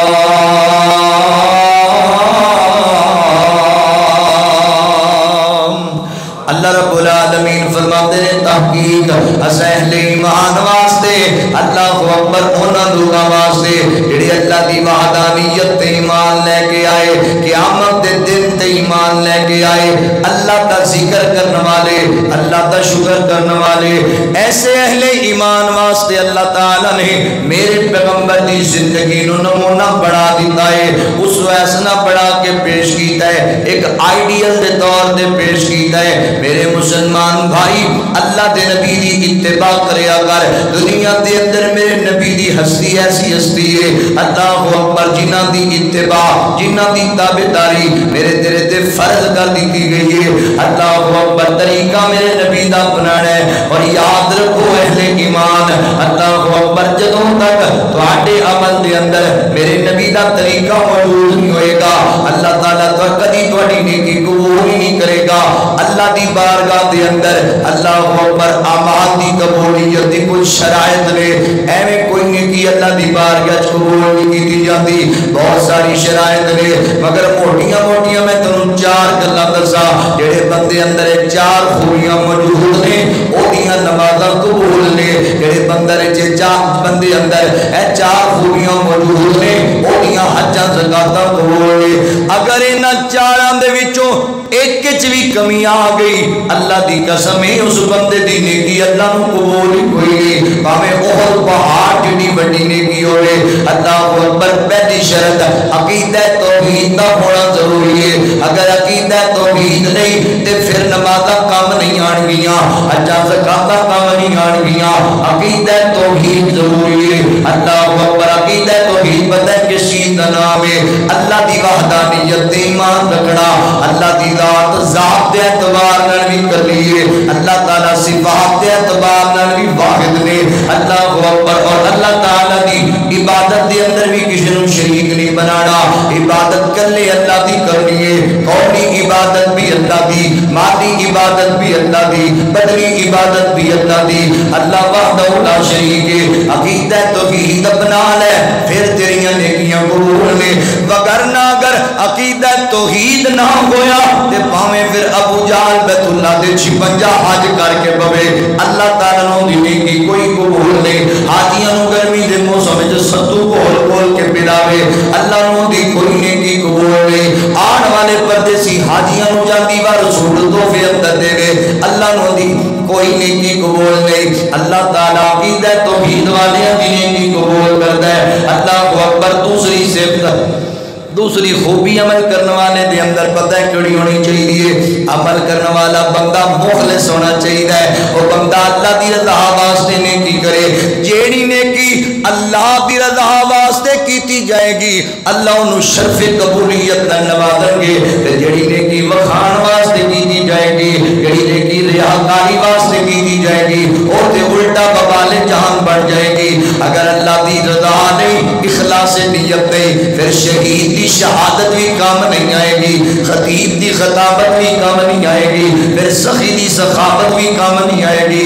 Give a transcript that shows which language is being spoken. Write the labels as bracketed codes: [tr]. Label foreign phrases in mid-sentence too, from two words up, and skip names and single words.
[ar] اللہ رب العالمین [pa] فرماتے ہیں تحقیق اہل ایمان واسطے [ar] اللہ اکبر [pa] انہاں لوگاں واسطے جڑے اللہ دی وحدانیت تے ایمان لے کے آئے, قیامت دے دن تے ایمان لے کے آئے, [ur] اللہ کا ذکر کرنے والے, اللہ کا شکر کرنے والے, [pa] ایسے اہل ایمان واسطے اللہ تعالی نے میرے پیغمبر دی زندگی نو نمونہ بڑھا دیتا ہے, اس ویسنا بڑھا کے پیش کیتا ہے, ایک آئیڈیل دے طور دے پیش کیتا ہے. میرے مسلمان بھائی اللہ دے نبی دی اتباع کریا کر. دنیا دے اندر میرے نبی دی ہستی ایسی ہستی ہے [ar] اللہ اکبر [pa] جنہ دی اتباع جنہ دی تابعداری میرے تیرے تے فرض کر دی گئی ہے. [ar] اللہ اکبر [pa] طریقہ میرے نبی دا اپنانا ہے. [ur] اور یاد رکھو [pa] اہل ایمان [ar] اللہ اکبر [pa] جدوں تک تواڈے عمل دے اندر میرے نبی دا طریقہ موجود نہیں ہوئے گا اللہ تعالیٰ تو کدی تواڈی نیکی قبول نہیں کرے گا. اللہ دی بارگاہ دے اندر [ar] اللہ اکبر [pa] اعمال دی قبولیت دی کوئی شرائط نے, ایویں کوئی نیکی اللہ دی بارگاہ [ur] قبول نہیں کی جاتی. [pa] بہت ساری شرائط نے مگر موٹیاں موٹیاں میں تمہیں چار گلاں دساں جڑے بندے اندر چار خوبیاں موجود نے اودیاں نمازاں قبول نے. جڑے بندے اندر اے چار خوبیاں موجود نے اودیاں حجاں زکاتاں قبول نے. اگر انہاں چاراں دے وچوں ایک وچ بھی کمی آ گئی اللہ دی قسم ہے اس بندے دی نیکی اللہ نو قبول ہی کوئی نہیں. بھاویں احد پہاڑ جڑی بڑی نیکی ہوے [ar] اللہ اکبر. [pa] پہلی شرط عقیدہ توحید دا ہونا ضروری ہے. اگر عقیدہ توحید نہیں تے پھر نمازاں کام نہیں آن گیاں, حجاں زکاتاں کام نہیں آن گیاں. عقیدہ توحید ضروری ہے. [ar] اللہ اکبر. [pa] عقیدہ توحید پتہ ہے کس چیز دا نام ہے؟ اللہ دی وحدانیت ایمان رکھنا, اللہ دی ذات دے اعتبار نال بھی کر لیے, اللہ تعالیٰ صفات دے اعتبار نال بھی واحد نے [ar] اللہ اکبر. [pa] اور اللہ تعالیٰ دی عبادت دے اندر بھی کسی نو شریک نہیں بنانا. عبادت کلے اللہ دی کرنی ہے. قولی عبادت بھی اللہ دی, مادی عبادت بھی اللہ دی, بدنی عبادت بھی اللہ دی. [ar] اللہ وحدہ لا شریک [pa] ہے. عقیدہ توحید اپنا لے پھر تیریاں نیکیاں قبول نے. وگرنہ اگر عقیدہ توحید نہ ہویا تے پاویں پھر ابو جہل بیت اللہ دے 56 حج کر کے بوے اللہ تعالیٰ نو دی نیکی کوئی قبول نہیں. حاجیاں نو گرمی دے موسم وچ ستو کھول کے پلاوے اللہ نو دی کوئی نیکی قبول نہیں. آن والے پردیسی حاجیاں نو جاندی وار سوٹ تحفے اندر دے اللہ نو دی کوئی نیکی قبول نہیں. اللہ تعالیٰ عقیدہ توحید والے دی نیکی [ur] قبول کرتا ہے. [ar] اللہ اکبر. [pa] دوسری صفت دوسری خوبی عمل کرنے والے دے اندر پتہ ہے کیڑی ہونی چاہیے؟ عمل کرنے والا بندہ مخلص ہونا چاہیے. وہ بندہ اللہ دی رضا واسطے نیکی کرے. جیڑی نیکی اللہ دی رضا واسطے کیتی جائے گی اللہ انہوں شرف قبولیت نال نوازیں گے. تے جیڑی نیکی وکھان واسطے کیتی جائے گی, جیڑی نیکی ریاکاری واسطے کیتی جائے گی او تے الٹا ببال جہان بن جائے گی. اگر اللہ دی رضا نہیں, اخلاص نیت نہیں, پھر شہید دی شہادت بھی کام نہیں آئے گی, خطیب دی خطابت بھی کام نہیں آئے گی, پھر سخی دی سخاوت بھی کام نہیں آئے گی.